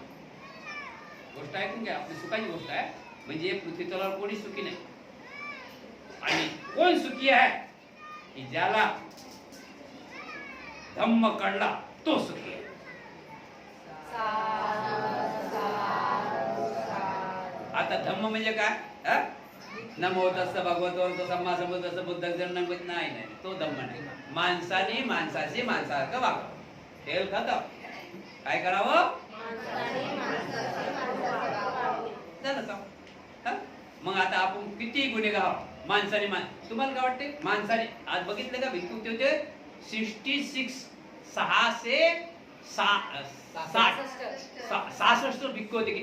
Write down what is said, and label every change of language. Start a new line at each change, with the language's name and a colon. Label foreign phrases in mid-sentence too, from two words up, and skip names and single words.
Marathi: गोष्ट ऐकून घ्या, आपली सुखाची गोष्ट आहे. म्हणजे पृथ्वी तलावर कोणी सुखी नाही. आणि कोण सुखी आहे? की ज्याला धम्म कळला तो सुखी आहे. आता धम्म म्हणजे काय?
Pali: नमो तस्स भगवतो सम्मा संबुद्धस्स बुद्धं
Marathi: नाही, तो धम्म नाही. माणसाने माणसाशी माणसासारखं वागावं. खेळ खतम. काय करावं? झालं का? मग आता आपण किती गुन्हेगार, माणसाने तुम्हाला काय वाटते माणसाने आज बघितलं का भिक्खू होते 66 66 भिक्खू होते.